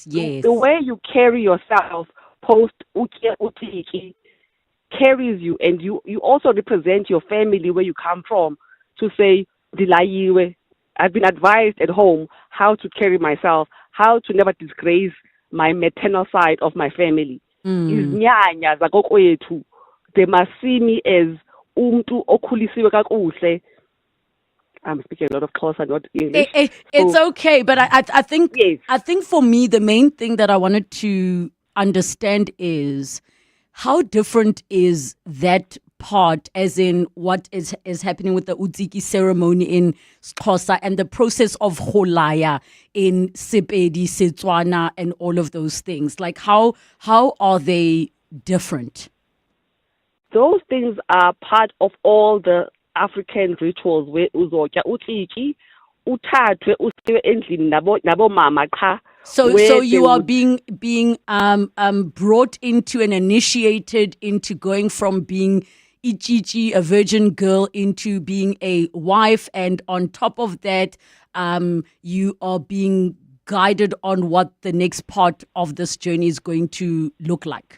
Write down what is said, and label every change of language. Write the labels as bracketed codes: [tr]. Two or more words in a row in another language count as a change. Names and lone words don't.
[en] The way you carry yourself post Utiki carries you, and you also represent your family where you come from, to say, Dilayiwe, I've been advised at home how to carry myself, how to never disgrace my maternal side of my family. [xh] Izinyanya zakokwethu, [en] they must see me as [xh] umntu okhulisiwe kakuhle. [en] I'm speaking a lot of Xhosa, not English. It's okay, but I think for me the main thing that I wanted to understand is how different is that part, as in what is happening with the Utsiki ceremony in Xhosa and the process of Holaya in Sepedi, Setswana, and all of those things. Like how are they different? Those things are part of all the African rituals where [xh] uzotya utsiki, uthathwe usiwe endlini nabo mama qha. [en] So you are being brought into and initiated into going from being Ichichi, a virgin girl, into being a wife, and on top of that, you are being guided on what the next part of this journey is going to look like.